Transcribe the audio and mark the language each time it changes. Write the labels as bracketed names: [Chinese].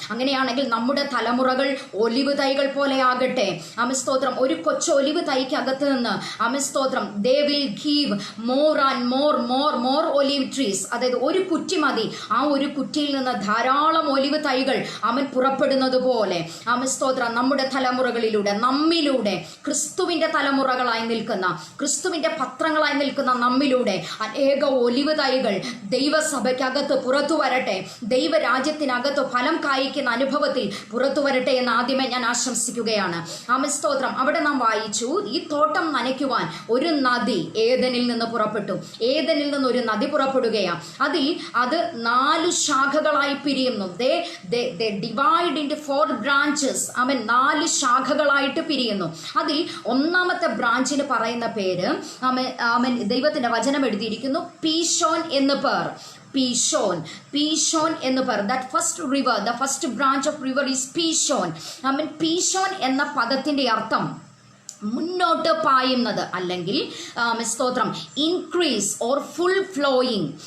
[Malayalam] അങ്ങനെയാണെങ്കിൽ നമ്മുടെ തലമുറകൾ ഒലിവ് തൈകൾ പോലെ ആകട്ടെ. സ്തോത്രം, ഒരു കൊച്ചു ഒലിവ് തൈക്കകത്ത് നിന്ന് സ്തോത്രം, [English] they will give more and more olive trees. [Malayalam] അതായത് ഒരു കുറ്റി മതി, ആ ഒരു കുറ്റിയിൽ നിന്ന് ധാരാളം ഒലിവ് തൈകൾ പുറപ്പെടുന്നത് പോലെ സ്തോത്രം, നമ്മുടെ തലമുറകളിലൂടെ, നമ്മിലൂടെ, ക്രിസ്തുവിന്റെ തലമുറകളായി നിൽക്കുന്ന, ക്രിസ്തുവിന്റെ പത്രങ്ങളായി നിൽക്കുന്ന നമ്മിലൂടെ അനേക ഒലിവ് തൈകൾ ദൈവസഭയ്ക്കകത്ത് പുറത്തു വരട്ടെ, ദൈവരാജ്യത്തിനകത്ത് ഫലം കായ്ക്കുന്ന അനുഭവത്തിൽ പുറത്തു വരട്ടെ എന്ന് ആദ്യമേ ഞാൻ ആശംസിക്കുകയാണ്. സ്തോത്രം, അവിടെ നാം വായിച്ചു, ഈ തോട്ടം നനയ്ക്കുവാൻ ഒരു നദി ഏദനിൽ നിന്ന് പുറപ്പെട്ടു. ഏദനിൽ നിന്ന് ഒരു നദി പുറപ്പെടുകയാണ്. അത് 4 ശാഖകളായി പിരിയുന്നു. [English] they divide into 4 branches. [Malayalam] 4 ശാഖകളായിട്ട് പിരിയുന്നു. അതിൽ ഒന്നാമത്തെ ബ്രാഞ്ചിന് പറയുന്ന പേര് ദൈവത്തിന്റെ വചനം എഴുതിയിരിക്കുന്നു, പീശോൻ എന്ന് പേർ. പീശോൻ എന്ന് പേർ. [English] That first river, the first branch of river is Pishon. [Malayalam] Pishon എന്ന പദത്തിന്റെ അർത്ഥം മുന്നോട്ട് പായുന്നത്, അല്ലെങ്കിൽ സ്തോത്രം [English] Increase or full flowing.